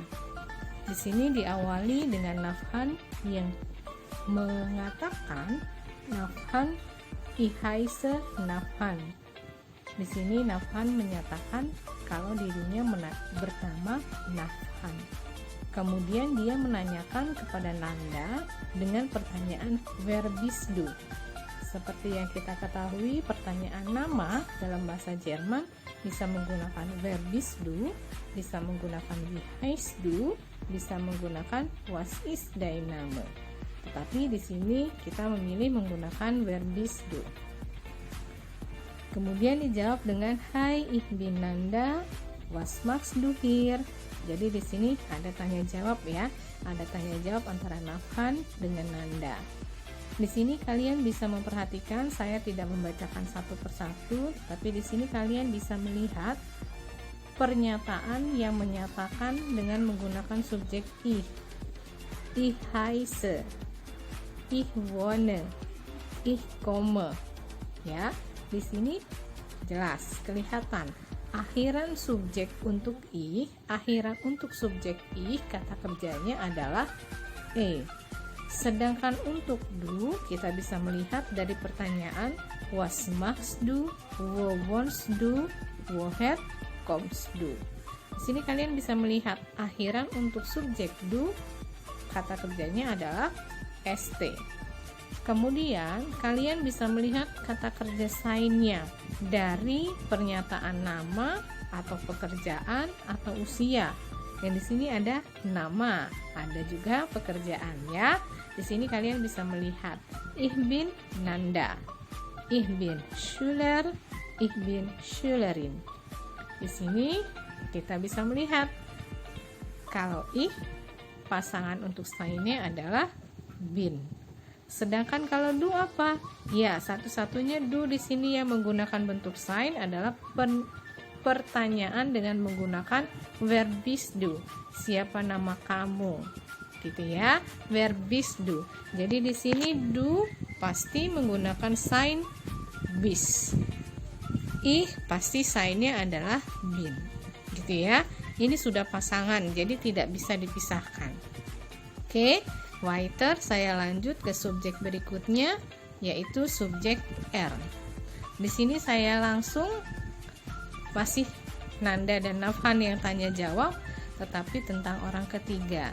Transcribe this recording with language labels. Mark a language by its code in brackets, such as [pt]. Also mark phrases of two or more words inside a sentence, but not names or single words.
[id] Di sini diawali dengan Nafhan yang mengatakan, [de] Nafhan, ich heiße Nafhan. [id] Di sini Nafhan menyatakan kalau dirinya bernama Nafhan. Kemudian dia menanyakan kepada Nanda dengan pertanyaan [de] wer bist du. [id] Seperti yang kita ketahui, pertanyaan nama dalam bahasa Jerman bisa menggunakan [de] wer bist du, [id] bisa menggunakan [de] wie heißt du, [id] bisa menggunakan [de] was ist dein Name. [id] Tetapi di sini kita memilih menggunakan [de] wer bist du. [id] Kemudian dijawab dengan hai, [de] ich bin Nanda, was machst du hier? [id] Jadi di sini ada tanya jawab ya, ada tanya jawab antara Nafhan dengan Nanda. Di sini kalian bisa memperhatikan, saya tidak membacakan satu persatu, tapi di sini kalian bisa melihat pernyataan yang menyatakan dengan menggunakan subjek ich. [de] Ich heiße, ich wohne, ich komme. [id] Ya, di sini jelas kelihatan. Akhiran subjek untuk ich, akhiran untuk subjek ich, kata kerjanya adalah e. Sedangkan untuk du, kita bisa melihat dari pertanyaan [de] was machst du, wo wohnst du, woher kommst du. [id] Di sini kalian bisa melihat akhiran untuk subjek du, kata kerjanya adalah st. Kemudian kalian bisa melihat kata kerja sein-nya dari pernyataan nama atau pekerjaan atau usia. Yang di sini ada nama, ada juga pekerjaan ya. Di sini kalian bisa melihat [de] ich bin Nanda, ich bin Schüler, ich bin Schülerin. [id] Di sini kita bisa melihat kalau ich pasangan untuk sein-nya adalah bin. Sedangkan kalau du apa? Ya, satu-satunya du di sini yang menggunakan bentuk sein adalah pertanyaan dengan menggunakan [de] wer bist du? [id] Siapa nama kamu? Gitu ya. [de] Wer bist du? [id] Jadi di sini du pasti menggunakan [de] sein bist. [id] Ich pasti sein-nya adalah bin. Gitu ya. Ini sudah pasangan, jadi tidak bisa dipisahkan. Oke. Weiter, saya lanjut ke subjek berikutnya, yaitu subjek R. Di sini saya langsung masih Nanda dan Nafhan yang tanya jawab, tetapi tentang orang ketiga.